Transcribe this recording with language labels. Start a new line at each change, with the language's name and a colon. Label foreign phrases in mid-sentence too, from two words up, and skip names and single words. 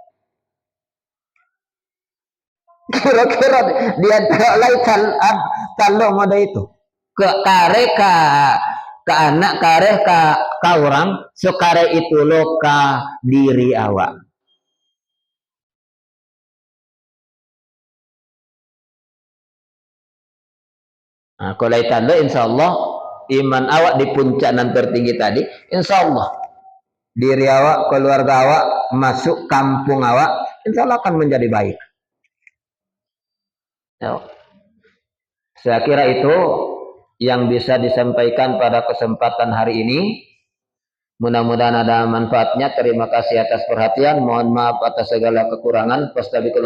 Minangkabau: kira-kira dia lain kalau mode itu ke kare ke anak kare ke orang sekare itu lo ke diri awak nah kalau itu insyaallah iman awak di puncak nan tertinggi tadi insyaallah diri awak keluarga awak masuk kampung awak insyaallah akan menjadi baik ya.
Indonesian: Saya kira itu yang bisa disampaikan pada kesempatan hari ini. Mudah-mudahan ada manfaatnya. Terima kasih atas perhatian. Mohon maaf atas segala kekurangan.